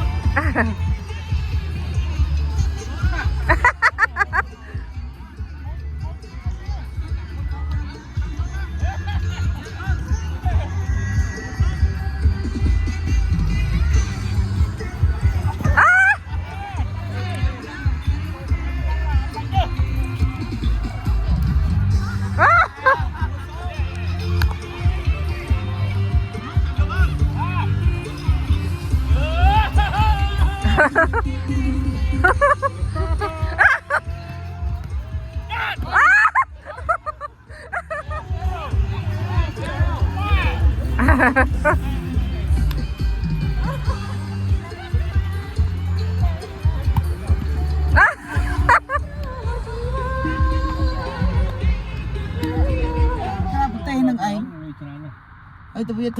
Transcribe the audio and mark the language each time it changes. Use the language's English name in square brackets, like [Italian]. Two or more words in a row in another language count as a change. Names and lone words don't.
[Khmer] ប្រទេសនឹងឯង [Vietnamese] Ôi, trời ơi. [Khmer] ហើយទៅវាធ្វើ